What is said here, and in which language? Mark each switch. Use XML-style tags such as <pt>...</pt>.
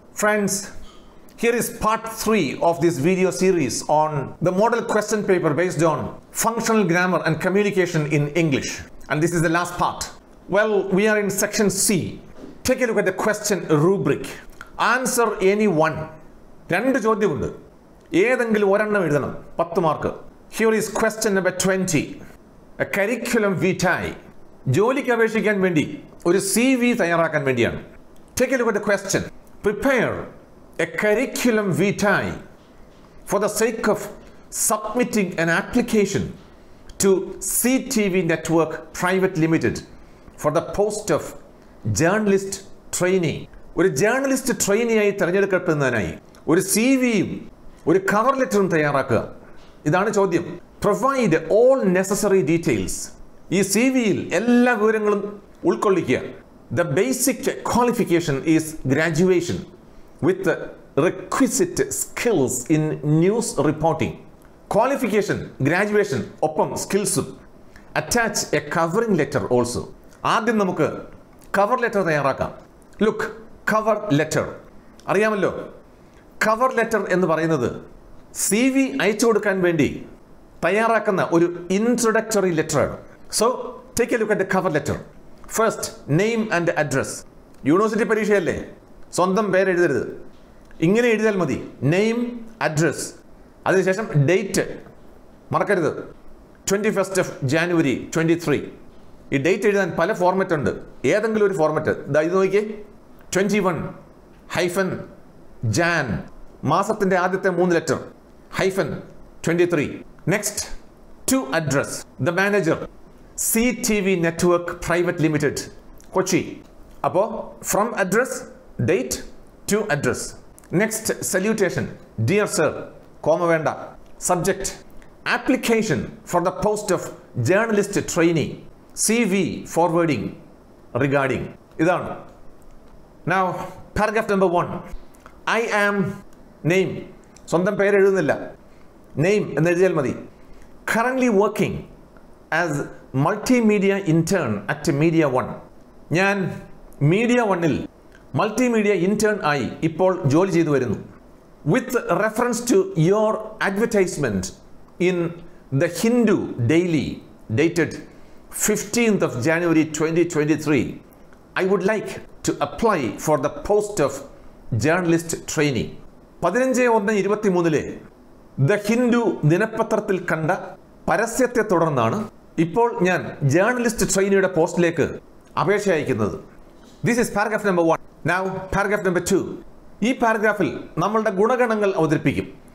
<en>Friends, here is part 3 of this video series on the model question paper based on functional grammar and communication in English. And this is the last part. Well, we are in section C. Take a look at the question rubric. Answer any one.</en> <ml>രണ്ട് ചോദ്യമുണ്ട്. ഏതെങ്കിലും ഒരെണ്ണം എഴുതണം. 10 mark.</ml> <en>Here is question number 20. A curriculum vitae.</en> <ml>ജോലിക്ക് അപേക്ഷിക്കാൻ വേണ്ടി ഒരു CV തയ്യാറാക്കാൻ വേണ്ടിയാണ്.</ml> <en>Take a look at the question. Prepare a curriculum vitae for the sake of submitting an application to CTV Network Private Limited for the post of journalist trainee.</en> <ml>ഒരു journalist ട്രെയിനിയായി തിരഞ്ഞെടുക്കപ്പെടുന്നതിനായി ഒരു CVയും ഒരു cover ലെറ്ററും തയ്യാറാക്കുക. ഇതാണ് ചോദ്യം.</ml> <en>Provide all necessary details.</en> <ml>ഈ CVയിൽ എല്ലാ വിവരങ്ങളും ഉൾക്കൊള്ളിക്കുക.</ml> <en>The basic qualification is graduation with the requisite skills in news reporting. Qualification, graduation,</en> <ml>ഒപ്പം സ്കിൽസും.</ml> <en>Attach a covering letter also.</en> <ml>ആദ്യം നമുക്ക് കവർ ലെറ്റർ തയ്യാറാക്കാം.</ml> <en>Look, cover letter.</en> <ml>അറിയാമല്ലോ, കവർ ലെറ്റർ എന്ന് പറയുന്നത് CV അയച്ചു കൊടുക്കാൻ വേണ്ടി തയ്യാറാക്കുന്ന ഒരു introductory ലെറ്ററാണ്.</ml> <en>So, take a look at the cover letter. First, name and address.</en> <ml>University പരീക്ഷയല്ലേ, സ്വന്തം പേര് എഴുതരുത്, ഇങ്ങനെ എഴുതിയാൽ മതി. നെയിം, അഡ്രസ്, അതിനുശേഷം ഡേറ്റ് മറക്കരുത്.</ml> <en>21st of January 23.</en> <ml>ഈ ഡേറ്റ് എഴുതാൻ പല ഫോർമാറ്റ് ഉണ്ട്. ഏതെങ്കിലും ഒരു ഫോർമാറ്റ് ഇത് നോക്കിയേ. 21-Jan, മാസത്തിൻ്റെ ആദ്യത്തെ 3 letter, -23.</ml> <en>Next, to address the manager, CTV Network Private Limited, Kochi.</en> <ml>അപ്പോൾ</ml> <en>from address, date to address. Next, salutation, dear sir, comma</en> <ml>വേണ്ട.</ml> <en>Subject, application for the post of journalist trainee, CV forwarding regarding.</en> <ml>ഇതാണ്.</ml> <en>Now, paragraph number 1. I am name.</en> <ml>സ്വന്തം പേര് എഴുതുന്നില്ല, name എന്ന് എഴുതിയാൽ മതി.</ml> <en>Currently working as multimedia intern at Media One.</en> <ml>ഞാൻ Media Oneൽ multimedia intern ആയി ഇപ്പോൾ ജോലി ചെയ്തു വരുന്നു.</ml> <en>With reference to your advertisement in the Hindu Daily dated 15th of January 2023, I would like to apply for the post of journalist trainee.</en> <ml>15/1/23 the Hindu ദിനപത്രത്തിൽ കണ്ട പരസ്യത്തെ തുടർന്നാണ് ഇപ്പോൾ ഞാൻ ജേർണലിസ്റ്റ് ട്രെയിനിയുടെ പോസ്റ്റിലേക്ക് അപേക്ഷ അയക്കുന്നത്.</ml> <en>This is paragraph number 1. Now paragraph number 2.</en> <ml>ഈ പാരഗ്രാഫിൽ നമ്മളുടെ ഗുണഗണങ്ങൾ അവതരിപ്പിക്കും.</ml>